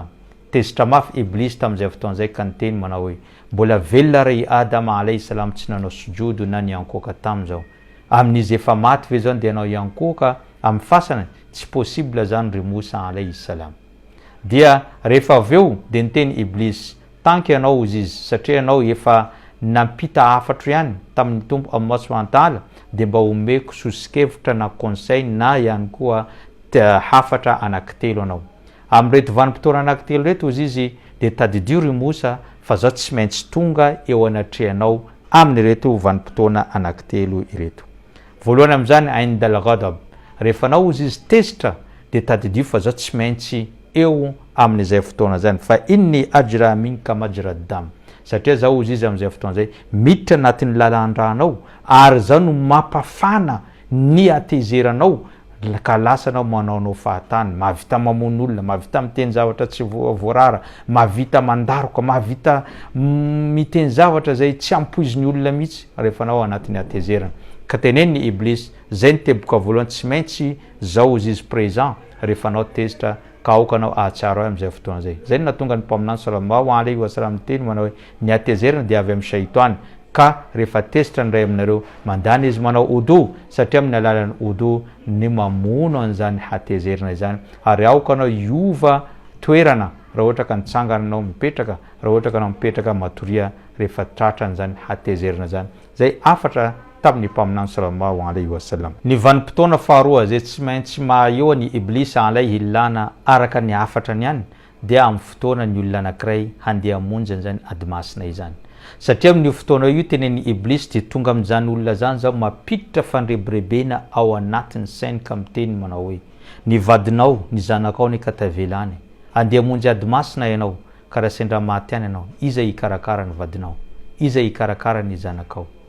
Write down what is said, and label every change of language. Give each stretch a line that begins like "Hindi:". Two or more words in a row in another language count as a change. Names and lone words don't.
Malagasy: Tezitra mafy Ibliss tamin'izay fotoan'izay ka niteny manao hoe mbola velona ray Adama
Arabic: عليه السلام
Malagasy: tsy nanao sujudo na niankoka tamin'izao. Amin'izy efa maty ve zao dia anao iankoka amin'ny fasana? Tsy possible zany ry Mosa
Arabic: عليه السلام.
Malagasy: Dia rehefa avy eo dia niteny Ibliss tanky ianao ozy izy satria ianao efa nampita afatro ihany tamin'ny tompo
Arabic: الله سبحانه وتعالى
Malagasy: dia mba omeko sosikevitra na conseil na ihany koa hafatra anankitelo anao. Amin'reto vanim-potoana anankitelo reto ozy izy dia tadidio ry Mosa fa zao tsy maintsy tonga eo anatrehanao amin'ireto vanim-potoana anankitelo ireto. Voalohany amin'izany
Arabic: عند الغضب,
Malagasy: rehefa anao ozy izy tezitra dia tadidio fa zao tsy maintsy eo amin'izay fotoana zany fa
Arabic: إني أجري منك مجرى الدم,
Malagasy: satria zao ozy izy amin'izay fotoana zay miditra anatin'ny lalandranao ary zao no mampafana ny atezeranao ka lasanao manaonao fahatany, mahavita mamono olona, mahavita miteny zavatra tsy voarara, mahavita mandaroka, mahavita miteny zavatra zay tsy ampoiziny olona mihitsy rehefa anao anatin'ny atezerana. Ka tenen'ny Ibliss zay ny teboka voalohany tsy maintsy zao ozy izy présent rehefa anao tezitra ka aoka anao ahatsara amin'izay fotoana zay. Zay no natonga ny mpaminany
Arabic: صلى الله عليه وسلم
Malagasy: teny manao hoe ny atezerana dia avy amin'ny shaitany ka rehefa tezitra ny ray aminareo mandany izy manao odo satria amin'ny alalan'ny odo ny mamono an'izany hatezerana izany ary aoka anao iova toerana raha ohatra ka nitsangana anao mipetraka, raha ohatra ka anao mipetraka matoria rehefa tratra an'izany hatezerana zany. Zay afatra tamin'ny mpaminany
Arabic: صلى الله عليه وسلم.
Malagasy: Ny vanim-potoana faharoa zay tsy maintsy mahaeo ny Ibliss
Arabic: عليه اللعنة
Malagasy: araka ny afatrany ihany dia amin'ny fotoana ny olona anankiray handeha hamonjy an'izany adimasina izany. Satria amin'io fotoana io tenen'ny Ibliss dia tonga amin'izany olona zany zao mampiditra fandrebirebena ao anatin'ny sainy ka miteny manao hoe ny vadinao ny zanakao ny katavelany handeha hamonjy adimasina ianao ka raha sendra maty any ianao iza hikarakara ny vadinao, iza hikarakara ny zanakao?